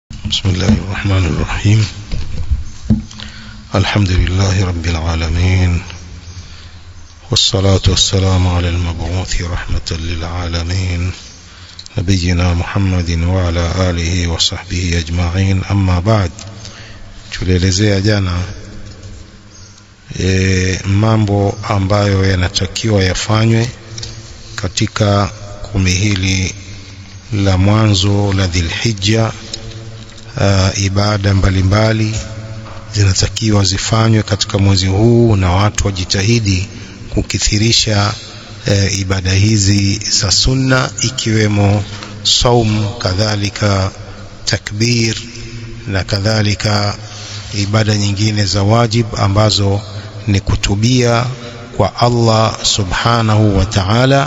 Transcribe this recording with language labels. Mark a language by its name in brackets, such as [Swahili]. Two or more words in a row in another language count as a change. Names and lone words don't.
[Arabic] بسم الله الرحمن الرحيم. الحمد لله رب العالمين، والصلاة والسلام على المبعوث رحمة للعالمين نبينا محمد وعلى آله وصحبه أجمعين. أما بعد, [Swahili] tulielezea jana mambo ambayo yanatakiwa yafanywe katika kumi hili la mwanzo la Dhulhijja. Ibada mbalimbali zinatakiwa zifanywe katika mwezi huu, na watu wajitahidi kukithirisha ibada hizi za sunna, ikiwemo saum, kadhalika takbir, na kadhalika ibada nyingine za wajib ambazo ni kutubia kwa Allah [Arabic] سبحانه وتعالى.